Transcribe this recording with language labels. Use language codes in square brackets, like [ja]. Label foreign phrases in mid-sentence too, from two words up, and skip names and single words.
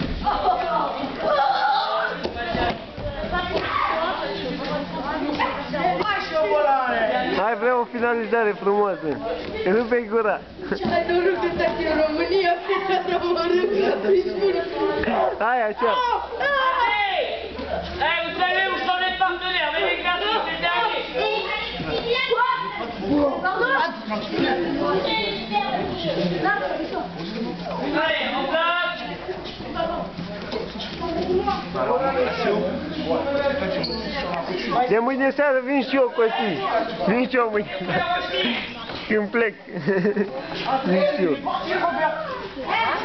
[ro] Hai, vreau o finalizare frumoasă. Rupe-i gura. Hai, noroc de tati în România, fiecare Hai, așa. [fr] vous savez où sont les partenaires, mais les gars, c'est le dernier. Allez, en place. [ro] De mâine seară vin și eu, Costi. Vin și eu mâine. Când plec. Vin și eu.